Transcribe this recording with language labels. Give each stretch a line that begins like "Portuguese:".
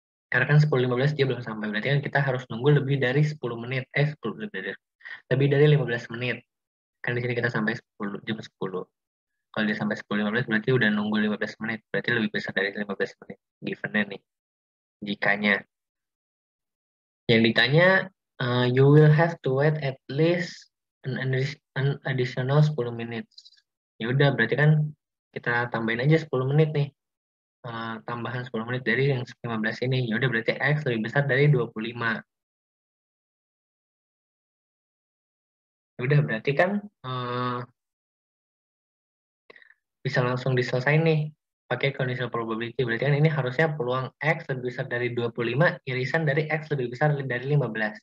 Indonesian: Karena kan 10.15 dia belum sampai, berarti kan kita harus nunggu lebih dari 10 menit, 10, lebih dari 15 menit. Kan di sini kita sampai 10, jam 10. Kalau dia sampai 10.15 berarti udah nunggu 15 menit, berarti lebih besar dari 15 menit givennya nih, jikanya. Yang ditanya,
English: you will have to wait at least an additional 10 minutes.
Indonesian: Ya udah, berarti kan kita tambahin aja 10 menit nih. Tambahan 10 menit dari yang 15 ini. Ya udah, berarti X lebih besar dari 25. Ya udah, berarti kan bisa langsung diselesain nih pakai conditional probability. Berarti kan ini harusnya peluang X lebih besar dari 25, irisan dari X lebih besar dari 15.